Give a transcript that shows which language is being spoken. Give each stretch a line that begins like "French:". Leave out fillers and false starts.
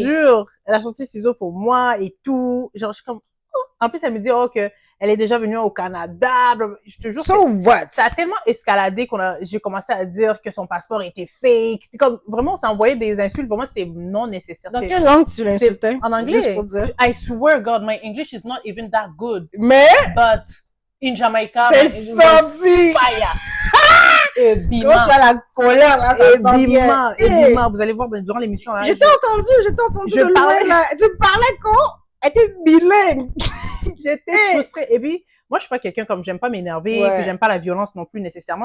French: Je te jure. Elle a sorti des ciseaux pour moi et tout. Genre, je suis comme, oh. En plus, elle me dit, oh, que Elle est déjà venue au Canada. Je te jure.
English: So what?
French: Ça a tellement escaladé j'ai commencé à dire que son passeport était fake. C'était comme, vraiment, on s'est envoyé des insultes. Pour moi, c'était non nécessaire. Dans quelle langue tu l'insultais? En anglais. Juste pour dire.
English: I swear God, my English is not even that good.
French: Mais?
English: But in Jamaica,
French: c'est sorti!
English: Fire!
French: Quand tu as la colère, là, ça sent bien. Bima, vous allez voir durant l'émission. Hein, je t'ai entendu de loin, là. Tu parlais quand? Elle était bilingue. J'étais frustrée. Et puis, moi, je suis pas quelqu'un comme j'aime pas m'énerver, puis j'aime pas la violence non plus nécessairement.